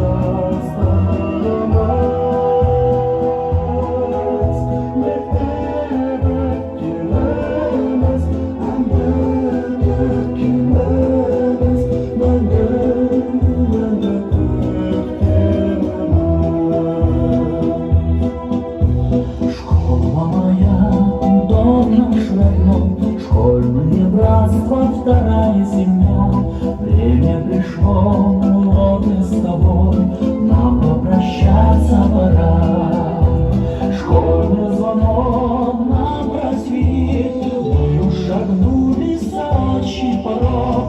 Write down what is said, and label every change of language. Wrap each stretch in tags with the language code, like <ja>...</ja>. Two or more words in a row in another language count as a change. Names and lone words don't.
<kk>жастарымыз мектеп өткеніміз әнді өткеніміз мәңгі мәңгі өткеніміз.</kk> <ru>Школа моя, дом наш родной, школьные братства, вторая семья. Время пришло, вот и с тобой нам попрощаться пора. Школьный звонок нам просвет, мы уж шагнули за отчий порог.</ru>